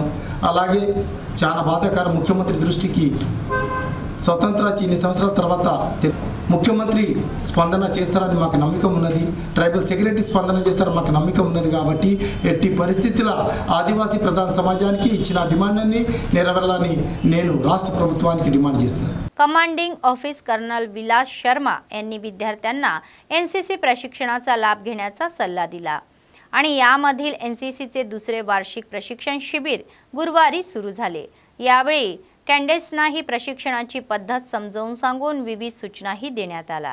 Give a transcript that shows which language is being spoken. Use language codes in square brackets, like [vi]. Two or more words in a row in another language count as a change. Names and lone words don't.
[te] అలాగే చాలా బాధాకరం, ముఖ్యమంత్రి దృష్టికి స్వతంత్ర ఇన్ని సంవత్సరాల తర్వాత ముఖ్యమంత్రి స్పందన చేస్తారని మాకు నమ్మకం ఉన్నది. ట్రైబల్ సెక్రటరీ స్పందన చేస్తారని మాకు నమ్మకం ఉన్నది. కాబట్టి ఎట్టి పరిస్థితుల ఆదివాసీ ప్రధాన సమాజానికి ఇచ్చిన डिमांडनी నెరవేరాలని నేను రాష్ట్ర ప్రభుత్వానికి डिमांड చేస్తున్నాను. [mr] कमांडिंग ऑफिस कर्नल विलास शर्मा यांनी विद्यार्थ्यांना एनसीसी प्रशिक्षणाचा लाभ घेण्याचा सल्ला दिला आणि यामधील एनसीसीचे दुसरे वार्षिक प्रशिक्षण शिबिर गुरुवारी सुरू झाले. यावेळी कॅन्डेट्सना ही प्रशिक्षणाची पद्धत समजावून सांगून विविध सूचनाही देण्यात आल्या.